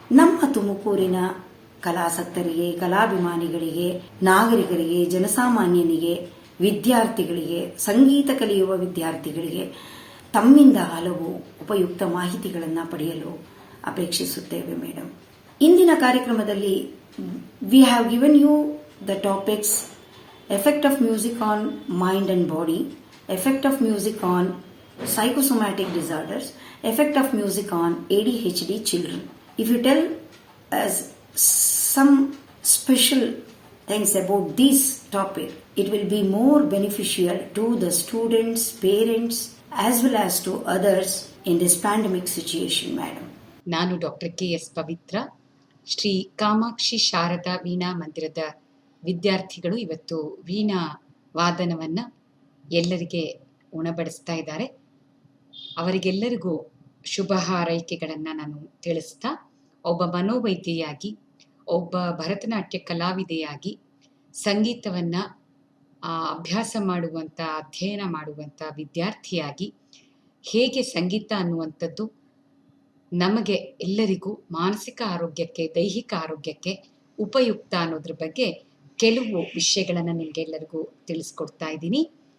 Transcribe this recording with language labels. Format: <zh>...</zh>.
<kn>ನಮ್ಮ ತುಮಕೂರಿನ ಕಲಾಸಕ್ತರಿಗೆ, ಕಲಾಭಿಮಾನಿಗಳಿಗೆ, ನಾಗರಿಕರಿಗೆ, ಜನಸಾಮಾನ್ಯನಿಗೆ, ವಿದ್ಯಾರ್ಥಿಗಳಿಗೆ, ಸಂಗೀತ ಕಲಿಯುವ ವಿದ್ಯಾರ್ಥಿಗಳಿಗೆ ತಮ್ಮಿಂದ ಹಲವು ಉಪಯುಕ್ತ ಮಾಹಿತಿಗಳನ್ನು ಪಡೆಯಲು ಅಪೇಕ್ಷಿಸುತ್ತೇವೆ ಮೇಡಮ್. ಇಂದಿನ ಕಾರ್ಯಕ್ರಮದಲ್ಲಿ</kn> <en>We have given you the topics: effect of music on mind and body, effect of music on psychosomatic disorders, effect of music on ADHD children. If you tell us some special things about this topic, it will be more beneficial to the students, parents as well as to others in this pandemic situation, madam.</en> <kn>ನಾನು doctor KS ಪವಿತ್ರ, ಶ್ರೀ ಕಾಮಾಕ್ಷಿ ಶಾರದಾ ವೀಣಾ ಮಂದಿರದ ವಿದ್ಯಾರ್ಥಿಗಳು ಇವತ್ತು ವೀಣಾ ವಾದನವನ್ನು ಎಲ್ಲರಿಗೆ ಉಣಬಡಿಸ್ತಾ ಇದ್ದಾರೆ. ಅವರಿಗೆಲ್ಲರಿಗೂ ಶುಭ ಹಾರೈಕೆಗಳನ್ನು ನಾನು ತಿಳಿಸ್ತಾ, ಒಬ್ಬ ಮನೋವೈದ್ಯೆಯಾಗಿ, ಒಬ್ಬ ಭರತನಾಟ್ಯ ಕಲಾವಿದೆಯಾಗಿ, ಸಂಗೀತವನ್ನು ಅಭ್ಯಾಸ ಮಾಡುವಂಥ, ಅಧ್ಯಯನ ಮಾಡುವಂಥ ವಿದ್ಯಾರ್ಥಿಯಾಗಿ ಹೇಗೆ ಸಂಗೀತ ಅನ್ನುವಂಥದ್ದು ನಮಗೆ ಎಲ್ಲರಿಗೂ ಮಾನಸಿಕ ಆರೋಗ್ಯಕ್ಕೆ, ದೈಹಿಕ ಆರೋಗ್ಯಕ್ಕೆ ಉಪಯುಕ್ತ ಅನ್ನೋದ್ರ ಬಗ್ಗೆ ಕೆಲವು ವಿಷಯಗಳನ್ನು ನಿಮಗೆಲ್ಲರಿಗೂ ತಿಳಿಸ್ಕೊಡ್ತಾ ಇದ್ದೀನಿ.</kn>